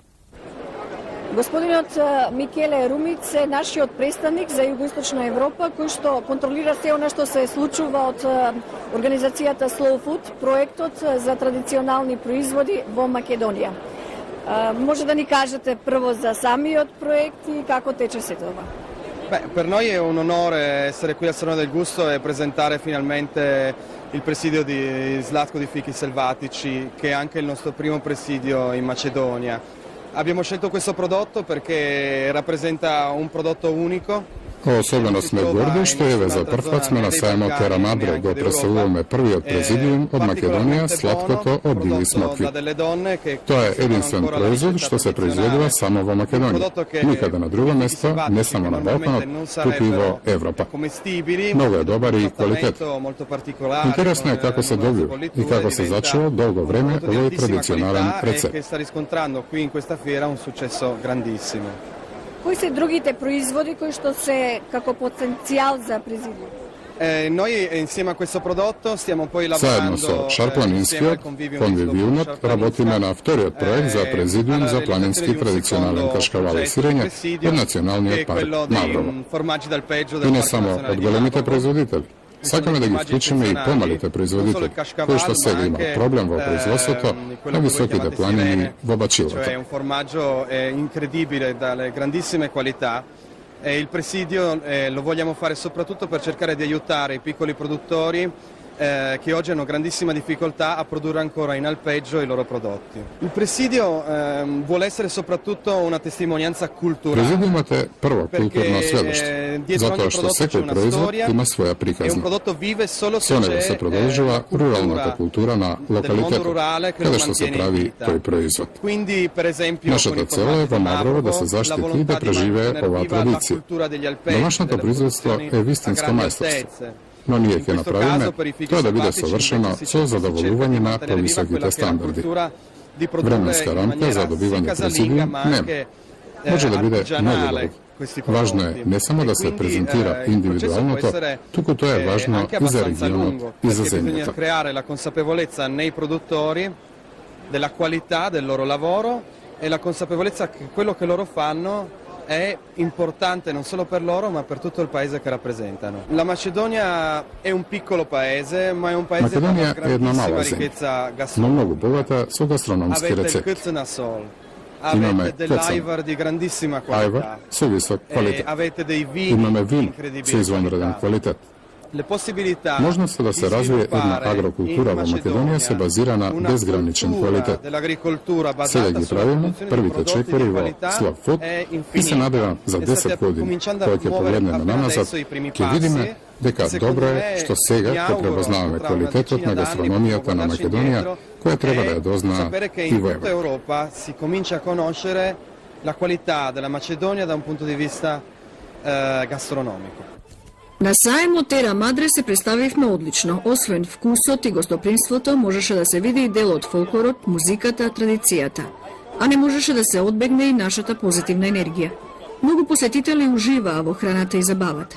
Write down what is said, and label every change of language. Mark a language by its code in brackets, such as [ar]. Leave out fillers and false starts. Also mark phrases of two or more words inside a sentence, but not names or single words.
[mk] Господинот Микеле Румиц е нашиот представник за Југоисточна Европа, кој што контролира се она што се случува од организацијата Slow Food, проектот за традиционални производи во Македонија. Може да ни кажете прво за самиот проект и како тече се тоа? [it] Per noi è un onore essere qui al Salone del Gusto e presentare finalmente il presidio di Zlatko di Fichi Selvatici, che è anche il nostro primo presidio in Macedonia. Abbiamo scelto questo prodotto perché rappresenta un prodotto unico. [mk] Особено сме горди што еве за прв пат сме на сајмот Терамадре го преселуваме првиот президиум од Македонија, сладкото од диви смокви. Тоа е единствен производ што се произведува само во Македонија. Никаде на друго место, не само на Балканот, туку и во Европа. Многу е добар и квалитет. Интересно е како се добива и како се зачува долго време овој традиционален рецепт. Кои се другите производи кои што се како потенцијал за президиум? [it] Noi insieme a questo prodotto stiamo poi [mk] Заедно [it] lavorando [mk] со шарпланинскиот конвивиумот работиме на вториот проект за президиум за планински традиционален кашкавал и сирење од националниот парк Маврово. И не само од големите производители, Сакаме да ги вклучиме и помалите производители, кои што сега имаат проблем во производството на високите планини во бачилото. [it] Cioè un formaggio incredibile dalle grandissime qualità e il presidio lo vogliamo fare soprattutto per cercare di aiutare i piccoli produttori che oggi hanno grandissima difficoltà a produrre ancora in alpeggio i loro prodotti. Il presidio vuole essere soprattutto una testimonianza culturale. [mk] Президиумот е прво културно сведоштво, затоа што секој производ има своја [it] E un [mk] приказна. [it] prodotto vive solo se [mk] Со него се [it] c'è [mk] продолжува руралната култура на локалитетот, [it] rurale che [mk] каде [it] lo [mk] што се [it] mantiene in [mk] прави [it] vita. [mk] тој производ. [it] Quindi, per esempio, [mk] Нашата [it] con i [mk] цел е [it] formati [mk] во Маврово да [it] Marlboro, [mk] се [it] la [mk] заштити и [it] volontà [mk] да [it] di [mk] преживее [it] mantenere [mk] оваа [it] viva la [mk] традиција. [it] cultura degli alpeggi, [mk] Домашното [it] delle [mk] производство [it] produzioni [mk] е [it] a [mk] вистинско [it] grandi [mk] мајсторство. [it] altezze. [mk] Но ние [it] In [mk] ќе [it] questo [mk] направиме [it] caso, per i fichi [mk] тоа да биде [it] selvatici, [mk] совршено [it] invece, [mk] со [it] si cerca [mk] задоволување [it] di [mk] на [it] mantenere viva quella [mk] повисоките [it] che è la [mk] стандарди. [it] cultura di produrre [mk] Временска [it] in [mk] рамка [it] maniera [mk] за [it] sì [mk] добивање [it] casalinga, [mk] президиум [it] ma [mk] нема. [it] anche [mk] Може да биде многу [it] artigianale [mk] долг. [it] questi [mk] Важно е [it] prodotti. [mk] не само да [it] E [mk] се [it] quindi, [mk] презентира [it] il processo può [mk] индивидуалното, [it] essere, [mk] туку тоа е важно [it] anche [mk] и за [it] abbastanza [mk] регионот [it] lungo, [mk] и за [it] perché bisogna [mk] земјата. [it] creare la consapevolezza nei produttori della qualità del loro lavoro e la consapevolezza che quello che loro fanno è importante non solo per loro ma per tutto il paese che rappresentano. La Macedonia è un piccolo paese, ma è un paese con [mk] Македонија [it] una [mk] е една [it] grandissima [mk] мала земја, [it] ricchezza [mk] но [it] gastronomica. [mk] многу богата со гастрономски [it] Avete il [mk] рецепти. [it] Kutna Sol, [mk] Имаме [it] avete Kutna. dell'Aivar di grandissima [mk] Ајва [it] qualità, [mk] со висок [it] e [mk] квалитет. [it] avete dei vini [mk] Имаме [it] di [mk] вин [it] incredibile [mk] со извонреден [it] qualità. [mk] квалитет. [it] Le possibilità [mk] Можноста да [it] di [mk] се развие една [it] sviluppare [mk] агрокултура [it] in [mk] во Македонија се базира на [it] una [mk] безграничен [it] cultura [mk] квалитет. [it] dell'agricoltura [mk] Сега [it] basata [mk] ги [it] sulla [mk] правиме [it] produzione di [mk] првите [it] prodotti [mk] 4 [it] di [mk] во [it] qualità [mk] Slab Food [it] è [mk] и се [it] infinita. [mk] надевам за [it] E [mk] 10 [it] state [mk] години, [it] cominciando a [mk] кога ќе [it] muovere [mk] погледнеме [it] appena [mk] наназад, [it] adesso i primi [mk] ќе видиме [it] passi. [mk] дека [it] Secondo [mk] добро е [it] me, [mk] што сега [it] mi [mk] ќе [it] auguro, [mk] препознаваме [it] tra una [mk] квалитетот [it] decina [mk] на [it] d'anni [mk] гастрономијата [it] potremo [mk] на [it] guardarci [mk] Македонија, [it] indietro [mk] која треба да ја [it] e [mk] дознаа [it] sapere che [mk] и [it] in [mk] во [it] tutta [mk] Европа. [it] Europa si comincia a conoscere la qualità della Macedonia da un punto di vista gastronomico. [mk] На саемот Тера Мадре се представивме одлично. Освен вкусот и гостопримството, можеше да се види и дел од фолклорот, музиката, традицијата. А не можеше да се одбегне и нашата позитивна енергија. Многу посетители уживаа во храната и забавата.